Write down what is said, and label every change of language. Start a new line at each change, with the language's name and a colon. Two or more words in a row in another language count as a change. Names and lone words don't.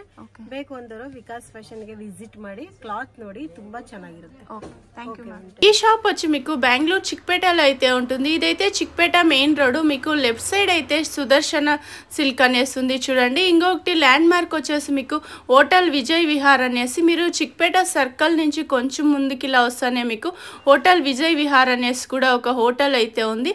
Kannada: ಬೇಕು ಅಂದವರು ವಿಕಾಸ್ ಫ್ಯಾಷನ್ ಗೆ ವಿಸಿಟ್ ಮಾಡಿ, ಕ್ಲಾತ್ ನೋಡಿ, ತುಂಬಾ ಚೆನ್ನಾಗಿರುತ್ತೆ.
Telugu: ఈ షాప్ వచ్చి మీకు బెంగళూరు చిక్పేటలో అయితే ఉంటుంది. ఇదైతే చిక్పేట
English: main road.
Telugu: మీకు
English: left side
Telugu: అయితే సుదర్శన సిల్క్ అనేసి ఉంది చూడండి. ఇంకొకటి ల్యాండ్ మార్క్ వచ్చేసి మీకు హోటల్ విజయ్ విహార్ అనేసి. మీరు చిక్పేట సర్కిల్ నుంచి కొంచెం ముందుకి ఇలా వస్తానే మీకు హోటల్ విజయ్ విహార్ అనేసి కూడా ఒక హోటల్ అయితే ఉంది.